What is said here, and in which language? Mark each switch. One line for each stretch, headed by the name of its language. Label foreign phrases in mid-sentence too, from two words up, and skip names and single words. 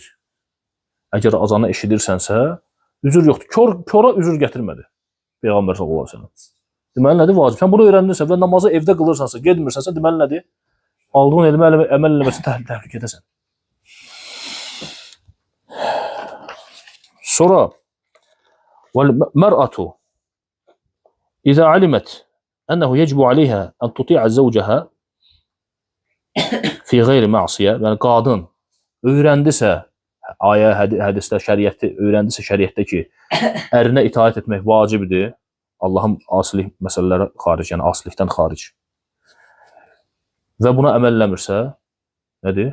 Azerbaijani: Əgər azanı eşidirsənsə, üzür yoxdur. Kora üzür gətirmədi.
Arabic: Peyğəmbər صلى الله عليه وسلم.
Azerbaijani: Deməli nədir? Vacib. Sən bunu öyrəndinsə və namazı evdə qılırsansa, getmirsənsə, deməli nədir? Aldığın elmi əməl eləməsi təhlükədəsən.
Arabic: Sonra وَالْمَرْأَةُ إذا علمت أنه يجب عليها أن تطيع زوجها في غير معصية,
Azerbaijani: yəni qadın öyrəndisə, ayə, hədisdə, şəriətdə öyrəndisə şəriətdə ki, ərinə itaat etmək vacibdir, Allahın asilik məsələləri xaric, yəni asilikdən xaric. Və buna əməl eləmirsə, nədir?